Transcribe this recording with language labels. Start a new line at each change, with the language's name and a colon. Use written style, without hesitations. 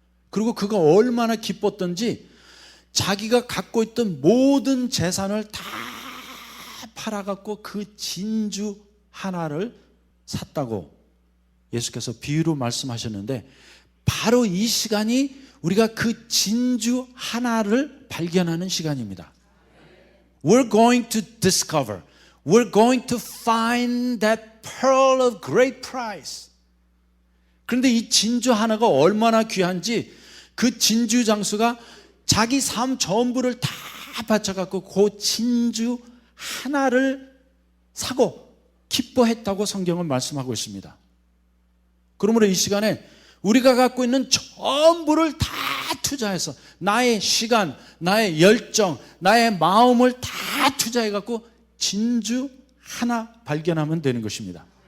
Korean: 그리고 그가 얼마나 기뻤던지 자기가 갖고 있던 모든 재산을 다 팔아갖고 그 진주 하나를 샀다고 예수께서 비유로 말씀하셨는데, 바로 이 시간이 우리가 그 진주 하나를 발견하는 시간입니다.
English: We're going to discover, we're going to find that pearl of great price.
Korean: 그런데 이 진주 하나가 얼마나 귀한지 그 진주 장수가 자기 삶 전부를 다 바쳐갖고 그 진주 하나를 사고 기뻐했다고 성경은 말씀하고 있습니다. 그러므로 이 시간에 우리가 갖고 있는 전부를 다 투자해서 나의 시간, 나의 열정, 나의 마음을 다 투자해갖고 진주 하나 발견하면 되는 것입니다.